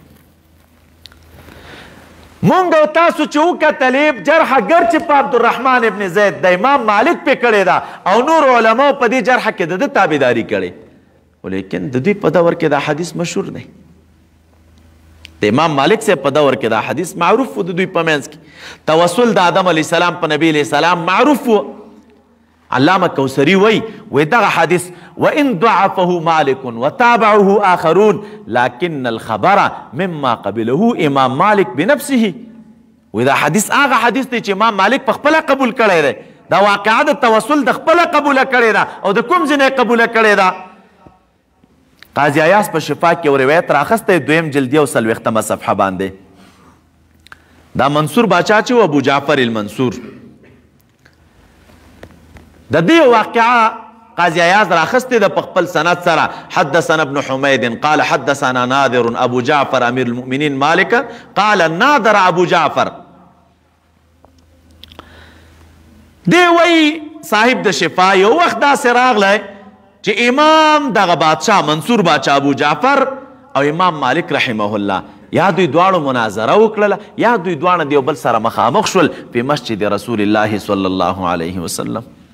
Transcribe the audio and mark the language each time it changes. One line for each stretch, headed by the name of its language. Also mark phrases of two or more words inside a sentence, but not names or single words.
Pashto: مونږ او تاسو چې وکتلې جرح ګر چې په عبدالرحمن ابن زید د امام مالک پې کړې ده او نور علماو په دې جرح کې د ده تابعداري کړې، ولیکن د دوی په دور کې دا حدیث مشهور دی. د امام مالک سے په دور کې دا حدیث معروف و د دوی په منځ کې. توسل د آدم علیه السلام په نبی علیه السلام معروف و. علامه کوثري وی دغه حدیث
Arabic: وان ضعفه مالک وتابعه آخرون لكن الخبر مما قبله امام مالک بنفسه.
Pashto: وی دا حدیث هغه حدیث دی چې امام مالک په خپله قبول کړی دی. دا واقعه د توسل د خپله قبوله کړې ده او د کوم ځای قبوله کړې ده؟ قاضی عیاض په شفا کې یو روایت راخستی 2م جلد 40مه صفحه باندې. دا منصور باچا چې و ابو جعفر المنصور، د دې واقعه قاضی عیاض راخستی د په خپل سند سره.
Arabic: حدثنا ابن حمید قال حدثنا نادر ابو جعفر امیر المؤمنین مالک قال نادر ابو جعفر.
Pashto: دی وی صاحب د شفا یو وخت داسې راغلی چې امام دغه بادشاه منصور باچا ابو جعفر او امام مالک رحمه الله یا دوی دواړو مناظره وکړله یا دوی دواړه د یو بل سره مخامخ شول په مسجد رسول الله
Arabic: صلی الله علیه وسلم.